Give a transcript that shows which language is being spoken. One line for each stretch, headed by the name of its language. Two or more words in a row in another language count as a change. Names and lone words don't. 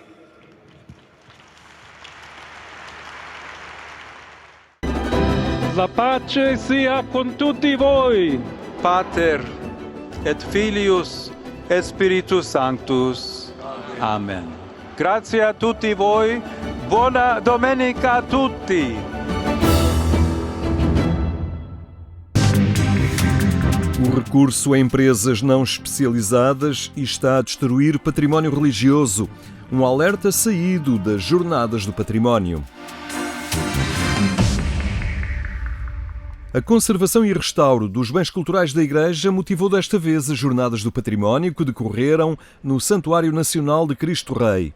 Italian: La pace sia con tutti voi.
Latin: Pater et Filius et Spiritus Sanctus.
Italian: Amen. Grazie a tutti voi. Buona domenica a tutti.
Portuguese: O recurso a empresas não especializadas está a destruir património religioso. Um alerta saído das Jornadas do Património. A conservação e restauro dos bens culturais da Igreja motivou desta vez as Jornadas do Património que decorreram no Santuário Nacional de Cristo Rei.